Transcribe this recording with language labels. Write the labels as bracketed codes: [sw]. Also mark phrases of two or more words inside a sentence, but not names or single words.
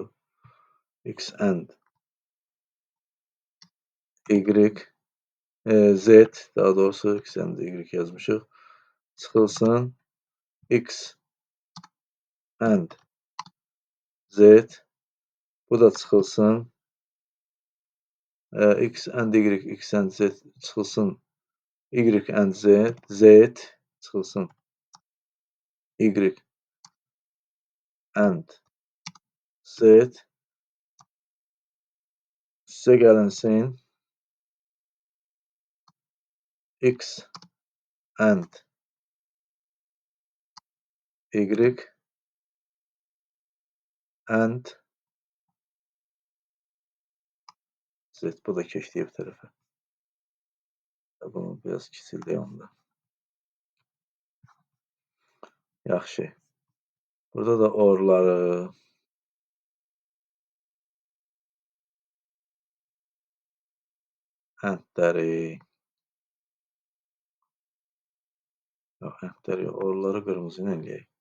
[en] X and Y Z, [az] daha doğrusu [en] X and Y [az] yazmışıq. Çıxılsın. [en] X and Z. [az] Bu da çıxılsın. [en] X and Y, X and Z [az] çıxılsın. [en] Y and Z, [az] Z çıxılsın. [en] Y and Z [az] üstə gəlinsin. [en] X and Y and Z. [az] Bu da keçdi bir tərəfə. Bunu biraz kiçildik onda. Yaxşı. Burada da orları əndləri yox, əndləri yox, orları qırmızı ilə eləyək.